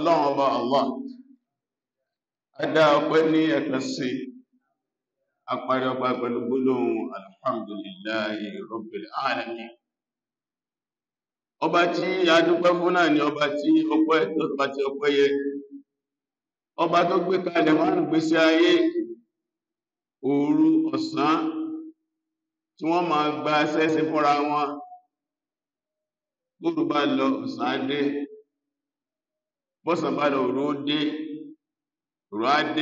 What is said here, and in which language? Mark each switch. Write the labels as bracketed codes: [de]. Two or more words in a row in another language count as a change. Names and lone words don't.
[yo] ọba Allah adá ọpẹ́ ní ẹ̀kan sí àparí ọpá pẹ̀lú gbólóhùn [ar] الحمد لله رب العالمين. [yo] Ọba tí a dúpẹ́ fún náà ni ọba tí ọpẹ́ yẹ, ọba tó gbé kalẹ̀ márùn gbésí ayé, òru ọ̀sán tí wọ́n máa gba sẹ́sẹ́ fúnra wọn, bóòrù bá lọ ọ̀sán dé, bọ́sàn bá lọ òru dé, òru á dé.